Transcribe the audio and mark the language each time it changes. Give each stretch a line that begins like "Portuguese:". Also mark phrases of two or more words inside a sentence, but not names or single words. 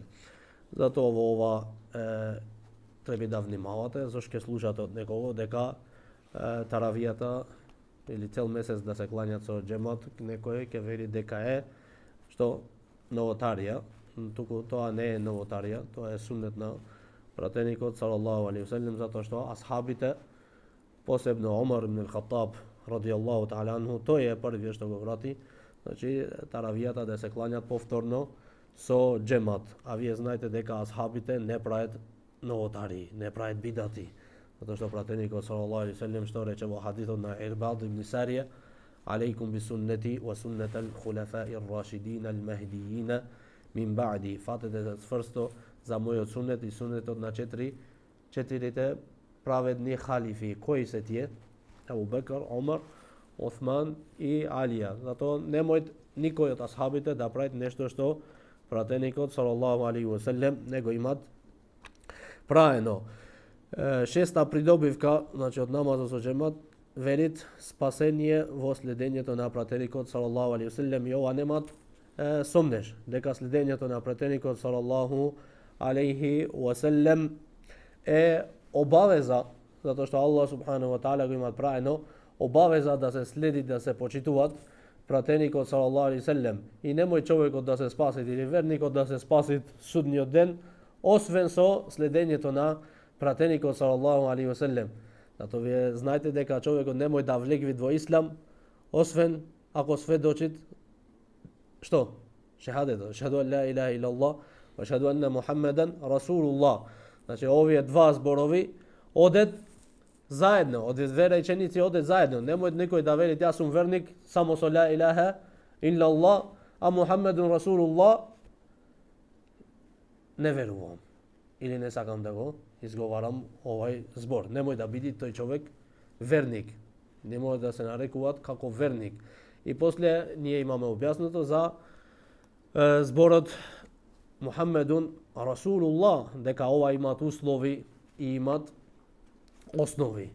Macedonian: Затоа во ова треба да внимавате, зашто ќе слушате од некого дека таравијата или цел месец да се клањат со џемат, некој ќе вели дека е што новотарија. Туку тоа не е новотарија, тоа е суннет на пратеникот
Arabic: صلى الله عليه وسلم,
Macedonian: затоа што асхабите, посебно Омар ибн ал-Хаттаб
Arabic: رضي الله تعالى عنه,
Macedonian: тој е првиот што го врати, значи таравијата да се клањат повторно со џемат. А вие знаете дека асхабите не прават новотари, не прават бидати, затоа што пратеникот
Arabic: صلى الله عليه وسلم
Macedonian: што рече во хадисот на Ирбад ибн Сарија:
Arabic: عليكم بسنتي وسنة الخلفاء الراشدين المهديين من بعدي.
Macedonian: Фатете цврсто за мојот суннет и суннетот на четирите праведни халифи. Кои се тие? Абу Бекр, Омар, Осман и Алија. Затоа немој никој од асхабите да прави нешто што пратеникот
Arabic: صلى الله عليه وسلم
Macedonian: не го имат праено. Шеста придобивка, значи од намазот со џемат, велит спасение во следењето на пратеникот
Arabic: صلى الله عليه وسلم,
Macedonian: и ова немат сомнеш дека следењето на пратеникот
Arabic: صلى الله عليه وسلم
Macedonian: е обавеза, затоа што
Arabic: الله سبحانه وتعالى
Macedonian: го има правено обавеза да се следи, да се почитуваат пратеникот
Arabic: صلى الله عليه وسلم.
Macedonian: И немој човекот да се спаси или верникот да се спаси судниот ден, освен со следењето на пратеникот
Arabic: صلى الله عليه وسلم.
Macedonian: Затоа вие знаете дека човекот немој да влегви во ислам, освен ако сведочит што?
Arabic: Шехадето, أشهد أن لا إله إلا الله وأشهد أن محمدا رسول الله.
Macedonian: Значи овие два зборови одат заедно, одат две реченици одат заедно. Немој некој да вели јас сум верник само со
Arabic: لا إله إلا الله,
Macedonian: а
Arabic: محمد رسول الله
Macedonian: не верувам. Или не сакам да го изговарам овај збор. Немој да биде тој човек верник. Не може да се нарекуваат како верник. И после ние имаме објаснато за зборот
Arabic: محمد رسول الله,
Macedonian: дека ова имат услови и имат основи.